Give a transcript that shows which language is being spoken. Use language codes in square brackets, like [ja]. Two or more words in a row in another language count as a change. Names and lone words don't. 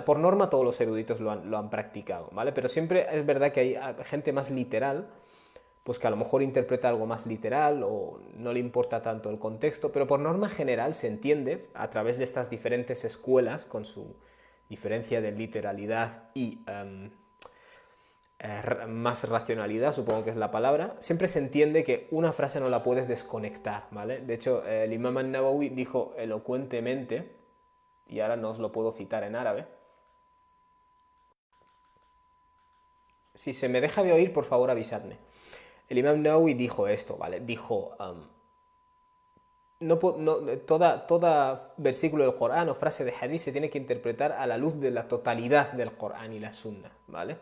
[es] Por norma todos los eruditos lo han practicado, ¿vale? Pero siempre es verdad que hay gente más literal, pues que a lo mejor interpreta algo más literal o no le importa tanto el contexto, pero por norma general se entiende a través de estas diferentes escuelas con su diferencia de literalidad y más racionalidad, supongo que es la palabra, siempre se entiende que una frase no la puedes desconectar, ¿vale? De hecho, el Imam al-Nawawi dijo elocuentemente, y ahora no os lo puedo citar en árabe. Si se me deja de oír, por favor avisadme. El Imam Nawawi dijo esto, ¿vale? Dijo, toda versículo del Corán o frase de hadith se tiene que interpretar a la luz de la totalidad del Corán y la Sunna, ¿vale?